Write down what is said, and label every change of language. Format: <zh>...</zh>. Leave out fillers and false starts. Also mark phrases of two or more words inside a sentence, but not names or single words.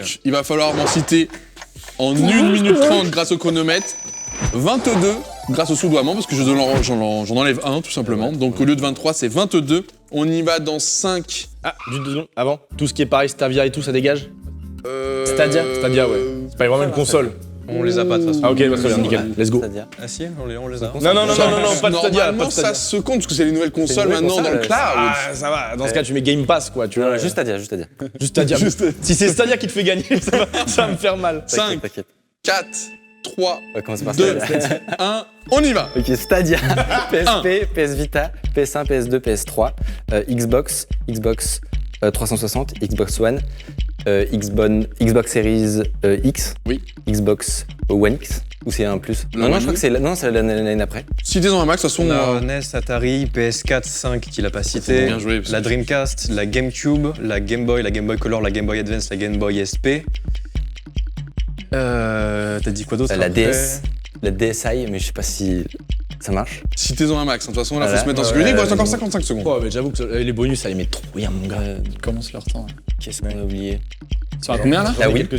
<fr>Donc, il va falloir m'en citer en 1 minute 30 grâce au chronomètre, 22 grâce au soudoiement, parce que j'en enlève un tout simplement. Donc, au lieu de 23, c'est 22 On y va dans 5. Ah, juste 2 secondes. Avant, tout ce qui est pareil, Stadia et tout, ça dégage. Stadia Stadia, ouais. C'est pas vraiment une console. On les a pas de toute façon. Ah, ok, bah, très bien, nickel.</fr> <en>Let's go.</en> <fr>C'est-à-dire. Ah si, on les a. Non, pas de Stadia. Normalement, Pas de Stadia. ça se compte parce que c'est les nouvelles consoles nouvelle maintenant dans le console, cloud. Ah, ça va. Dans ce cas, tu mets Game Pass, quoi. Tu vois. Juste à dire, juste à dire. Juste Stadia. Si c'est Stadia qui te fait gagner, ça va me faire mal. 5, T'inquiète. 4, 3, On va commencer par 2, Stadia. 1, on y va. Ok, Stadia, PSP, PS Vita, PS1, PS2, PS3, Xbox, Xbox 360, Xbox One, Xbox Series X, Oui. Xbox One X, ou c'est un plus Le Non, One je crois que c'est l'année après. Citez-en un max, de toute façon. On a NES, Atari, PS4, 5 qu'il a pas cité. Bien joué, parce La que- Dreamcast, la GameCube, la Game Boy Color, la Game Boy Advance, la Game Boy SP. T'as dit quoi d'autre La après DS, la DSi, mais je sais pas si ça marche. Citez-en un max. De toute façon, là, faut Voilà. se mettre en sécurité. Il vous reste encore 55 secondes. Oh, mais j'avoue que les bonus, ça les met trop bien, mon gars. Ils commencent leur temps. Qu'est-ce qu'on a oublié Ils sont à combien là La J'en ai Wii.</fr>